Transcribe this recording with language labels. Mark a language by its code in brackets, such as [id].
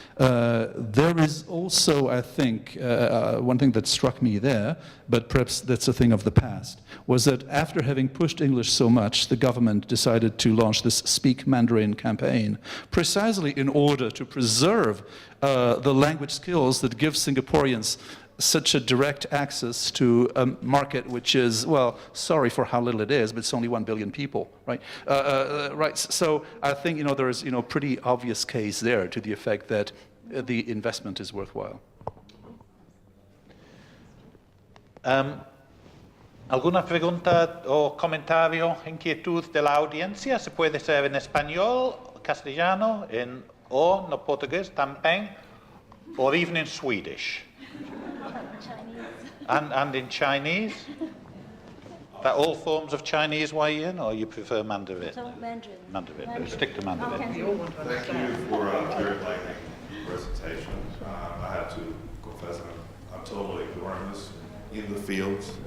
[en] There is also, I think, one thing that struck me there, but perhaps that's a thing of the past, was that after having pushed English so much, the government decided to launch this Speak Mandarin campaign, precisely in order to preserve the language skills that give Singaporeans such a direct access to a market which is, well, sorry for how little it is, but it's only 1 billion people, right? Right. So I think, you know, there is, you know, pretty obvious case there to the effect that the investment is worthwhile. [es] ¿Alguna pregunta o comentario, inquietud de la audiencia? Se puede ser en español, castellano, o no portugués también, [en] or even in Swedish. And in Chinese? That all forms of Chinese, Wai-Yin, or you prefer Mandarin? So Mandarin. Mandarin. Stick to Mandarin. Okay. Thank you for a very enlightening presentation. I have to confess I'm totally ignoramus in the field.